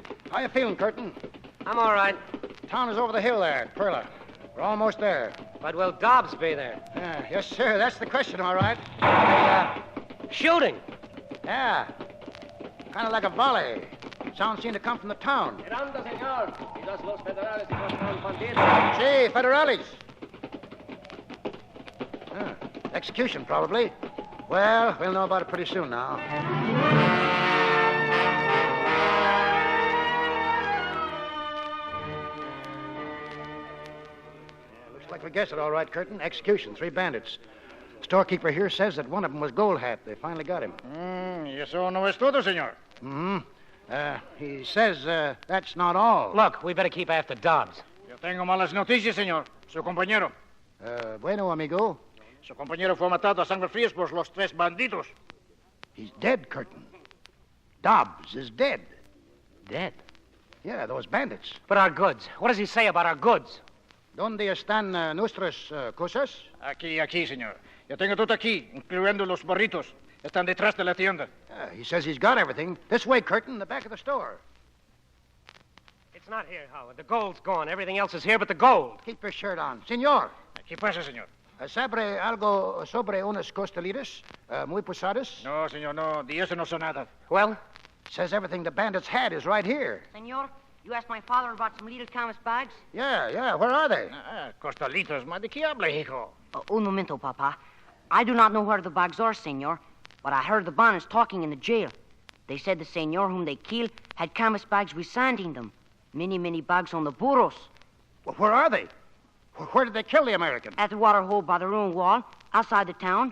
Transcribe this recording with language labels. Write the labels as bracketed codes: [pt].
[en] How you feeling, Curtin? I'm all right. Town is over the hill there, Perla. We're almost there. But will Dobbs be there? Yes, sir. That's the question, all right. Shooting? Yeah. Kind of like a volley. Sound seemed to come from the town. [es] Miranda, señor. Quizás los federales encontraron bandidos. Sí, federales. [en] Execution, probably. Well, we'll know about it pretty soon now. Looks like we guessed it all right, Curtin. Execution, 3 bandits. Storekeeper here says that one of them was Gold Hat. They finally got him. [es] Y eso no es todo, señor. [en] He says that's not all. Look, we better keep after Dobbs. [es] Yo tengo malas noticias, señor. Su compañero. Bueno, amigo. Su compañero fue matado a sangre fría por los 3 bandidos. [en] He's dead, Curtin. Dobbs is dead. Dead? Yeah, those bandits. But our goods. What does he say about our goods? [es] ¿Dónde están nuestras cosas? Aquí, señor. Yo tengo todo aquí, incluyendo los burritos. Están detrás de la tienda. [en] He says he's got everything. This way, Curtin, the back of the store. It's not here, Howard. The gold's gone. Everything else is here but the gold. Keep your shirt on. Señor. [es] ¿Qué pasa, señor? ¿Sabe algo sobre unas costelitas muy pesadas? No, señor, no. De eso no sé nada. [en] Well? Says everything the bandits had is right here. Senor, you asked my father about some little canvas bags? Yeah. Where are they? [es] Costelitos, ma de qué habla, hijo? Un momento, Papa. [en] I do not know where the bags are, senor, but I heard the bandits talking in the jail. They said the senor whom they killed had canvas bags with sand in them. Many, many bags on the burros. Well, where are they? Where did they kill the American? At the water hole by the ruined wall, outside the town.